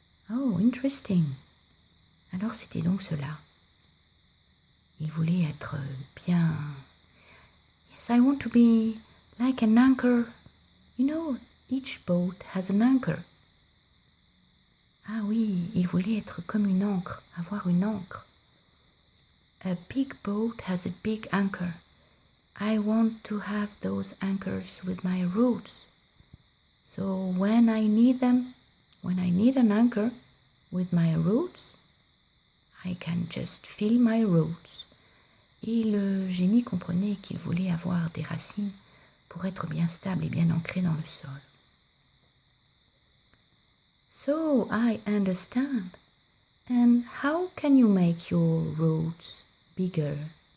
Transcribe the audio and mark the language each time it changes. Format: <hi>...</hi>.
<en>"Oh, interesting."</en> <fr>Alors c'était donc cela. Il voulait être bien.</fr> <en>"Yes, I want to be like an anchor. You know, each boat has an anchor."</en> <fr>Ah oui, il voulait être comme une ancre, avoir une ancre.</fr> <en>"A big boat has a big anchor. I want to have those anchors with my roots. So when I need an anchor with my roots, I can just feel my roots."</en> <fr>Et le génie comprenait qu'il voulait avoir des racines pour être bien stable et bien ancré dans le sol.</fr> <en>"So I understand. And how can you make your roots bigger?"</en>